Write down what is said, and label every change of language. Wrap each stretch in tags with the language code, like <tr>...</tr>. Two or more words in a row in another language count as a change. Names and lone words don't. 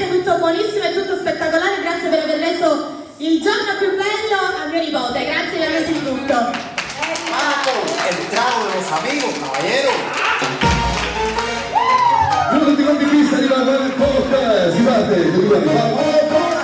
<it>tutto buonissimo e tutto spettacolare, grazie per aver reso il giorno più bello a mio nipote, grazie veramente di tutto. Marco,</it> <es>el trago de los amigos, caballero.</es> <it>Tutti quanti qui sta arrivando il podcast, si fate,</it>